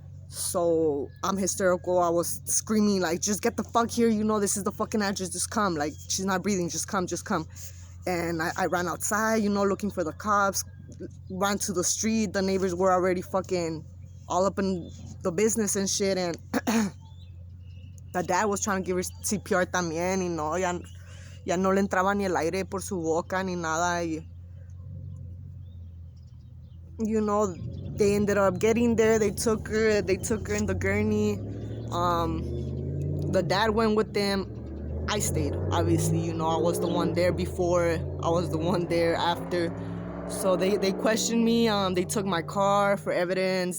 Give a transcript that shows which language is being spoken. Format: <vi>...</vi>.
<en>So I'm hysterical. I was screaming, like, just get the fuck here. This is the fucking address. Just come. Like, she's not breathing. Just come. And I ran outside, looking for the cops. Ran to the street. The neighbors were already fucking all up in the business and shit. And the dad was trying to give her CPR</en> <es>también. Ya no le entraba ni el aire por su boca ni nada.</es> <en>They ended up getting there. They took her in the gurney. The dad went with them. I stayed, obviously. I was the one there before. I was the one there after. So they questioned me. They took my car for evidence.</en>